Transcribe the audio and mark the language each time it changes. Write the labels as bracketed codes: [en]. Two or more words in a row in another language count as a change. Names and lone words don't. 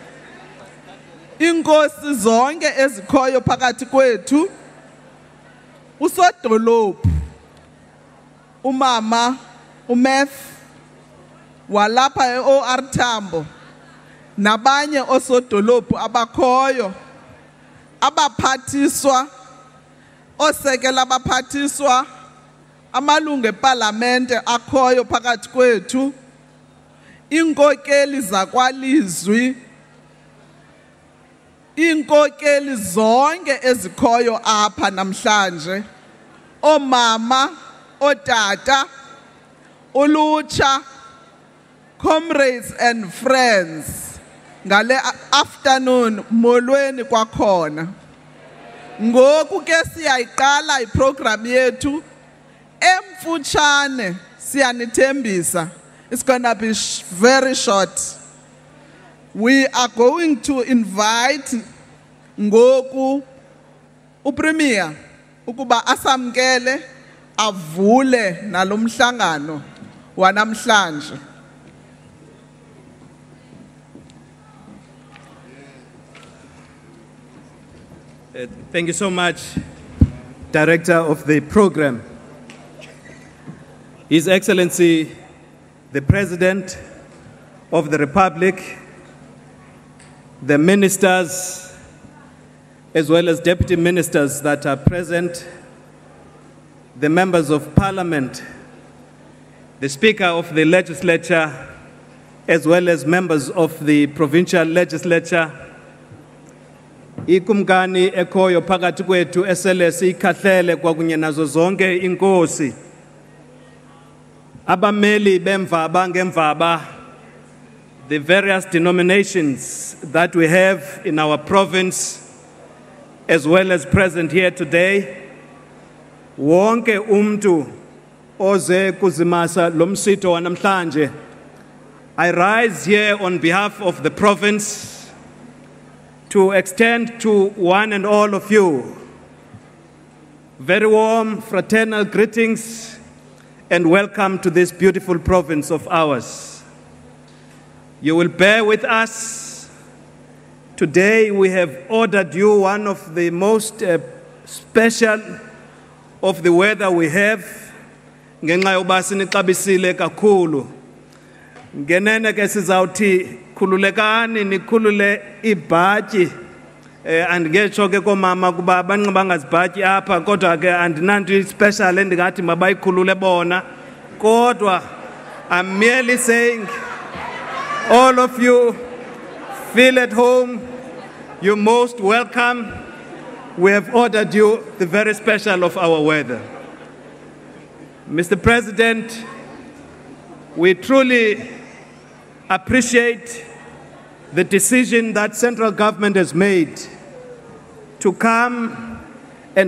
[xh] Inkosi zonke ezikhoyo phakathi kwethu, usodolophu umama uMath walapha eOR Tambo nabanye osodolophu abakhoyo, abaphathiswa, osekela abaphathiswa, amalungu eParlamente akhoyo phakathi kwethu, inkokeli zakwalizwi, inkokeli zonke ezikhoyo apha namhlanje, omama, otata, ulutsha, [en] comrades and friends. [xh] Ngale afternoon molweni kwakhona. Ngoku ke siyayiqala iprogram yethu emfutshane siyanithembisa. [en] It's going to be very short. We are going to invite [xh] ngoku uPremier ukuba asamkele avule nalomhlangano wanamhlanje. [en] Thank you so much, Director of the program. His Excellency, the President of the Republic, the ministers, as well as deputy ministers that are present, the members of Parliament, the Speaker of the Legislature, as well as members of the Provincial Legislature, [xh] ikumkani ekhoyo phakathi kwethu esele sikhahlele kwakunye nazo zonke inkosi, abameli bemvaba ngemvaba, [en] the various denominations that we have in our province, as well as present here today, [xh] wonke umntu oze kuzimasa lomsitho wanamhlanje. [en] I rise here on behalf of the province to extend to one and all of you Very warm, fraternal greetings and welcome to this beautiful province of ours. You will bear with us. Today we have ordered you one of the most special of the weather we have. [xh] Ngenxa yoba sinixabisile kakhulu. Ngenene ke sizawuthi khululekani nikhulule ibhatyi andingetsho ke komama kuba banxiba ngazibhatyi apha kodwa ke andinanto special endingathi mabayikhulule bona kodwa [en] I'm merely saying all of you feel at home, you're most welcome. We have ordered you the very special of our weather. Mr. President, we truly appreciate the decision that central government has made to come and